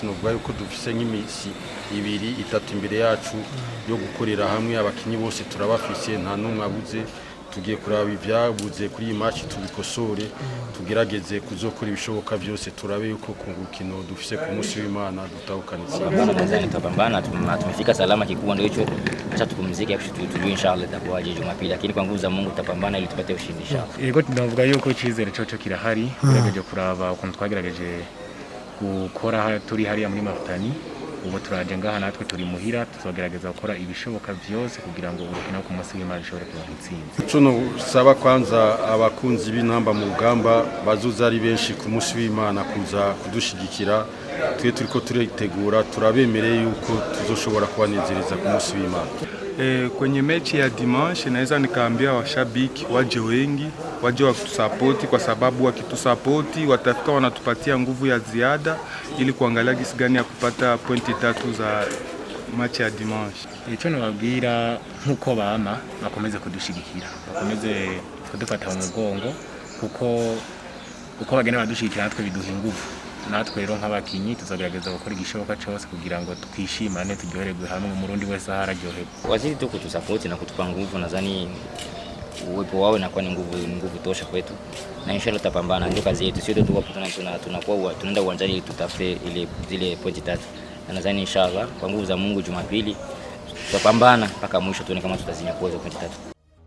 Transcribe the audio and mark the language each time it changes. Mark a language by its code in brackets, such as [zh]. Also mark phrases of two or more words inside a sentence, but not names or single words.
[rn] Novuga yuko dufise nk'imisi 2-3 imbere yacu yo gukorera hamwe. Abakinyi bose turabafise, nta numwe abuze. Tugiye kuraba ibyabuze kuri iyi match tubikosore, tugerageze kuzokora ibishoboka byose, turabe yuko ku rukino dufise ku munsi w'Imana dutahukana itsinzi. [sw] Tutapambana, tumefika salama, kikubwa ndio hicho. Acha tupumzike, tujue inshallah itakuwaje Jumapili, lakini kwa nguvu za Mungu tutapambana ili tupate ushindi inshallah. [rn] Yego tunavuga yuko cyizere cyo kirahari, tugerageje kuraba ukuntu twagerageje gukora turi hariya muri Mauritanie. Ubu turaje ngaha natwe turi muhira, tuzogerageza gukora ibishoboka byose kugira ngo urukino ku munsi w'Imana ishobore kuba intsinzi. Cyo no saba kwanza abakunzi b'intamba mu rugamba bazuza ari benshi ku munsi w'Imana kuza kudushigikira. Twe turiko turitegura, turabemereye yuko tuzoshobora kubanezereza ku munsi w'Imana. [sw] Kwenye mechi ya dimanche naweza nikaambia washabiki waje wengi, waje wakutusapoti, kwa sababu wakitusapoti watafika wanatupatia nguvu ya ziada ili kuangalia jinsi gani ya kupata pointi 3 match ya dimanche. [rn] Icyo nababwira nk'uko bama bakomeze kudushigikira, bakomeze kudufata mu mugongo kuko bagenda badushigikira natwe biduha ingufu. Natwe rero nk'abakinyi tuzagerageza gukora igishoboka cyose kugira ngo twishimane, turyoherwe hamwe, umurundi wese araryoherwa. [sw] Wazidi tu kutusupport na kutupa nguvu, nadhani uwepo wao inakuwa ni nguvu tosha kwetu, na inshallah tutapambana. Ndio kazi yetu, sio tu tunakuwa tunaenda uwanjani ili tutafute zile pointi 3, na nadhani inshallah kwa nguvu za Mungu Jumapili tutapambana mpaka mwisho tuone kama tutazinyakua hizo pointi 3.